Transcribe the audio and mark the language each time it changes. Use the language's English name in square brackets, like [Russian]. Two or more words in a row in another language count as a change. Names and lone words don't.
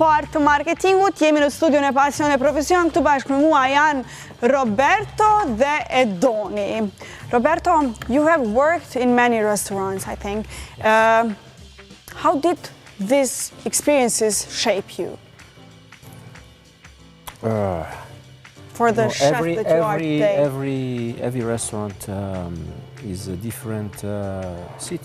[Albanian] parë të marketingut, jemi në studion e Pasion e Profesion, këtu bashkë me mua janë Roberto dhe Edoni. Roberto, [English] you have worked in many restaurants, I think. How did these experiences shape you? For the chef that you are today. Every restaurant is a different city.